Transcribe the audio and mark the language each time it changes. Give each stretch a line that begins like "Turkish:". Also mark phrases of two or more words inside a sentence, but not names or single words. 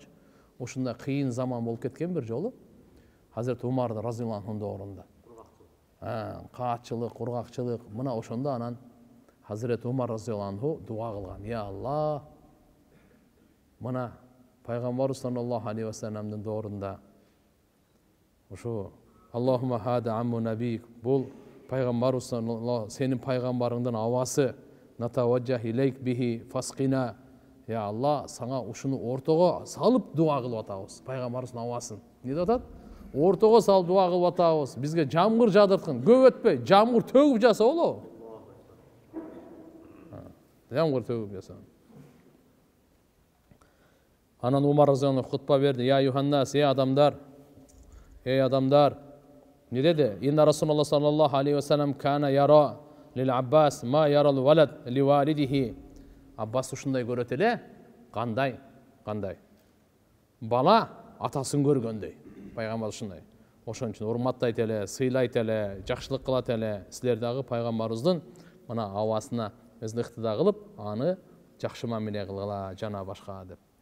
Kyrgyz: Ушундай кыйын заман болуп кеткен бир жолу. Хазрет Умар разияллаху анхудун доорунда. Каатчылык, кургакчылык, мына ошондо анан Хазрет Умар
Arabic: رضي الله عنه
Kyrgyz: дуа кылган.
Arabic: يا الله,
Kyrgyz: мына пайгамбар
Arabic: صلى الله عليه و
Kyrgyz: салламдын доорунда ушу
Arabic: اللهم هذا عم نبيك,
Kyrgyz: бул пайгамбар саллаллаху сенин пайгамбарыңдын абасы,
Arabic: نتوجه إليك به فاسقنا. يا الله,
Kyrgyz: саңа ушуну ортого салып дуа кылып атабыз. Пайгамбарыбыздын абасын не деп атат? Ортого салып дуа кылып атабыз. Бизге жамгыр жаадырткын, көп өтпөй жамгыр төгүп жаса болобу? Жамгыр төгүп жаса. Анан Умар
Arabic: رضي الله عنه
Kyrgyz: хутба берди.
Arabic: يا أيها الناس,
Kyrgyz: ey адамдар, не деди?
Arabic: إن رسول الله صلى الله عليه وسلم كان يرى للعباس ما يرى الولد لوالده.
Kyrgyz: Аббас ушундай көрөт эле, кандай? Бала атасын көргөндөй. Пайгамбар ушундай. Ошон үчүн урматтайт эле, сыйлайт эле, жакшылык кылат эле. Силер дагы пайгамбарыбыздын мына абасына өзүн ыктыда кылып, аны жакшы мамиле кылгыла, жана башка деп.